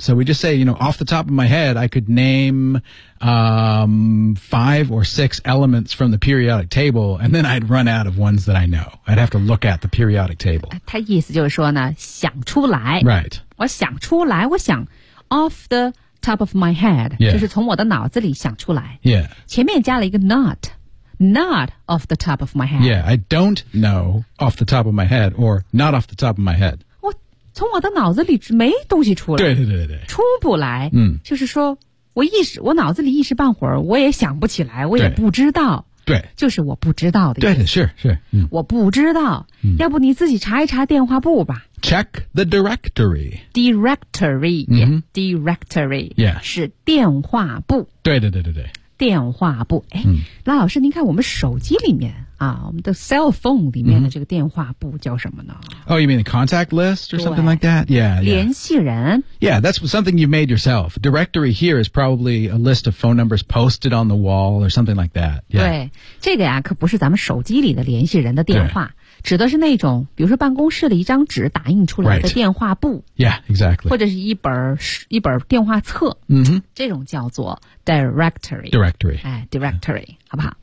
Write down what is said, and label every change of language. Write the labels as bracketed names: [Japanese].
[English] So we just say, you know, off the top of my head, I could name、five or six elements from the periodic table, and then I'd run out of ones that I know. I'd have to look at the periodic table. [Chinese] 他意思就是说呢想出来。 [English] Right. [Chinese] 我想出来我想 [English] off the top of my head,、 yeah. [Chinese] 就是从我的脑子里想出来。 [English] Yeah. [Chinese] 前面加了一个 [English] not. Not off the top of my head. Yeah, I don't know off the top of my head or not off the top of my head. [Chinese] 我从我的脑子里没东西出来。对对对对。出不来。嗯。就是说我脑子里一时半会儿我也想不起来我也不知道。对。就是我不知道的。对对是是、嗯。我不知道、嗯。要不你自己查一查电话簿吧。 [English] Check the directory. Directory.、 Mm-hmm. Directory. Yeah. [Chinese] 是电话簿。对对对对对。电话簿，哎、嗯，拉老师，您看我们手机里面啊，我们的 cell phone 里面的这个电话簿叫什么呢 [English] ？Oh, you mean the contact list or something like that? Yeah, yeah. [Chinese] 联系人。 [English] Yeah, that's something you made yourself. Directory here is probably a list of phone numbers posted on the wall or something like that.、Yeah. [Chinese] 对，这个呀、啊，可不是咱们手机里的联系人的电话。指的是那种比如说办公室的一张纸打印出来的电话簿、 [English] right. Yeah, exactly. [Chinese] 或者是一本电话册、 [English] mm-hmm. [Chinese] 这种叫做 directory. [English] Directory. 哎 directory,、yeah. [Chinese] 好不好、